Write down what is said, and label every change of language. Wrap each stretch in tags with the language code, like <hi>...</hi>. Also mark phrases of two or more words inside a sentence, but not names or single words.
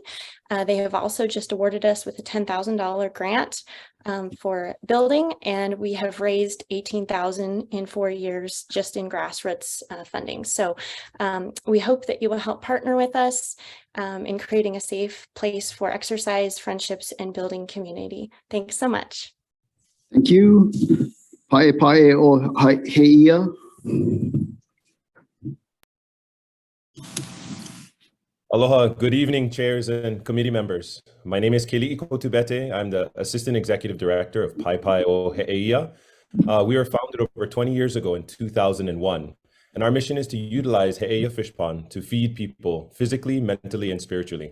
<en>They have also just awarded us with a $10,000 grant for building, and we have raised $18,000 in 4 years just in grassroots funding. So we hope that you will help partner with us in creating a safe place for exercise, friendships, and building community. Thanks so much. Thank you. Pae pae o heia. Aloha, good evening, chairs and committee members. My name is Keli'i Kotubete. I'm the Assistant Executive Director of Pai Pai o He'eia. We were founded over 20 years ago in 2001, and our mission is to utilize He'eia Fish Pond to feed people physically, mentally, and spiritually.</en>